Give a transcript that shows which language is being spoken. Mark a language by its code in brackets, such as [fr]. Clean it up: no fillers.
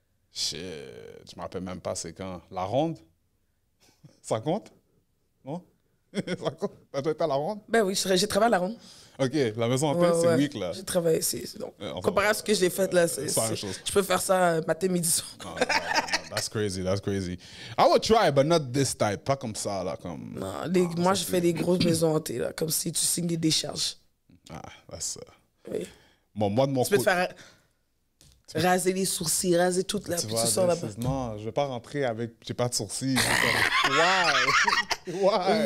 [fr] Shit, je me rappelle même pas c'est quand. La Ronde? Ça compte? Non? T'as déjà été à la ronde? Ben oui, j'ai travaillé à la ronde. OK, la maison en paix, c'est weak, là. J'ai travaillé ici. Donc, comparé à ce que j'ai fait, là, je peux faire ça matin, midi, soir. [en] Non, that's crazy, that's crazy. I would try, but not this type. [fr] Pas comme ça, là, comme... Non, moi, je fais des grosses maisons hantées, là, comme si tu signes des décharges. [en] Ah, that's... [fr] Oui. Bon, moi, de mon côté... Tu peux te faire raser les sourcils, raser tout, là, puis tu sors là-bas. Non, je vais pas rentrer avec... J'ai pas de sourcils. [en] Why?